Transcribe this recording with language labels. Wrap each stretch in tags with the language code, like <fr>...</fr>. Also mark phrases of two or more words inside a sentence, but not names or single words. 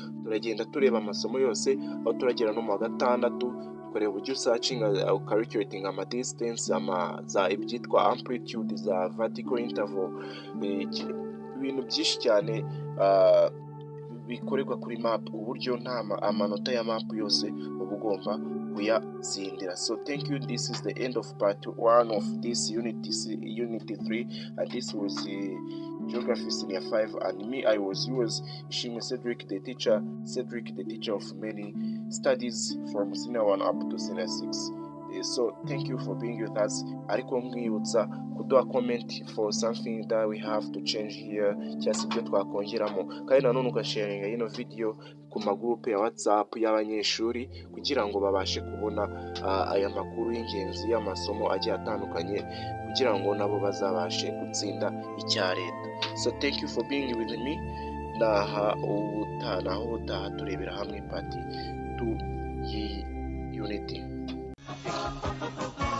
<rw>Turagenda tureba amasomo yose, aho turagera no mu wa gatandatu kureba uburyo</rw> <en>searching calculating</en> <rw>ama distance, za ibyitwa amplitude, za</rw> <en>vertical interval,</en> <rw>ibintu byinshi cyane bikorerwa kuri map, uburyo nta amanota ya map yose uba ugomba kuyazindira.</rw> <en>So thank you, this is the end of part 1 of this unity 3, and this was Geography Senior 5, and me, I was yours, Cedric, the teacher of many studies from Senior 1 up to Senior 6. So thank you for being with us.</en> <rw>Ariko mwibutsa kuduha</rw> <en>comment for something that we have to change here,</en> <rw>cyangwa ibyo twakongeramo, kandi nanone ugasharinga ino video ku magroupe ya WhatsApp y'abanyeshuri kugira ngo babashe kubona aya makuru y'ingenzi y'amasomo agiye atandukanye, kugira ngo nabo bazabashe gutsinda icya leta.</rw> <en>So thank you for being with me.</en> <rw>Naho ubutaha turebera hamwe part 2 y'Unity.</rw>